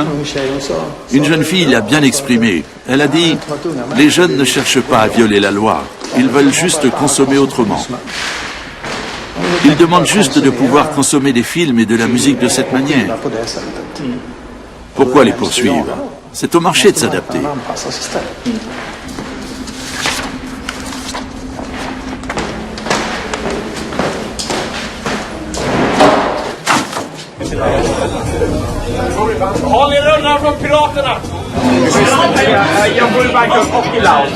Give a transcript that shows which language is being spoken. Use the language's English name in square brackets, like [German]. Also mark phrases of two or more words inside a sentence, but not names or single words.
[French] Une jeune fille l'a bien exprimé. Elle a dit « Les jeunes ne cherchent pas à violer la loi. Ils veulent juste consommer autrement. Ils demandent juste de pouvoir consommer des films et de la musique de cette manière. Pourquoi les poursuivre? C'est au marché de s'adapter. » [Swedish] Har ni rullar från piraterna? Jag bor i Bangkok och i Laos.